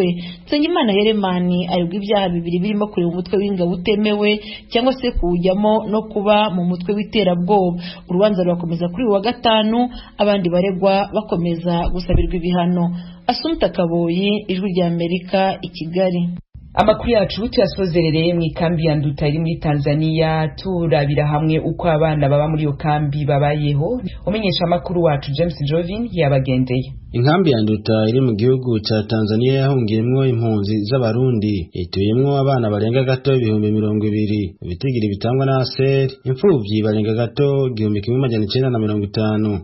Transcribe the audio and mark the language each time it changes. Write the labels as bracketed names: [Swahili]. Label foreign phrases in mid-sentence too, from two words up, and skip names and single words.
[Kinyarwanda] Nsengimana Heremani aregwa ibyaha bibiri birimo kureba umutwe w'ingabo utemewe cyangwa se kuwujyamo no kuba mu mutwe w'iterabwoba. Urubanza rurakomeza kuri wa gatanu, abandi baregwa bakomeza gusabirwa ibihano. Asumta Kaboyi, Ijwi rya Amerika, i Kigali. Amakuru yacu tuyasozerereye mu ikambi ya Nduta iri muri Tanzania, turabira hamwe uko abana baba muri iyo kambi babayeho. Umenyesha amakuru wacu James Jovin yabagendeye. [Rundi] Inkambi ya Nduta iri mu gihugu ca Tanzania yahungiyemwo impunzi z'abarundi, ituyemwo abana barenga gato 200,000, ibitigiri bitangwa na ASER, imfuvyi barenga gato 1950.